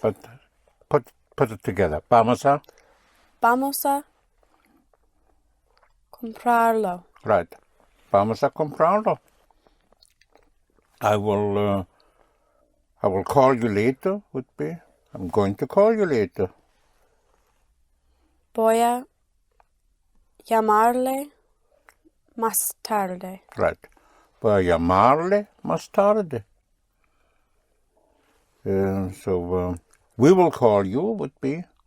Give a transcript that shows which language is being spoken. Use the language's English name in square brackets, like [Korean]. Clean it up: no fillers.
[English] But put it together. [Spanish] Vamos a. Vamos a comprarlo. [English] Right. [Spanish] Vamos a comprarlo. [English] I will call you later would be, I'm going to call you later. [Spanish] Voy a llamarle más tarde. [English] Right. [Spanish] Voy a llamarle más tarde. [English] So we will call you would be.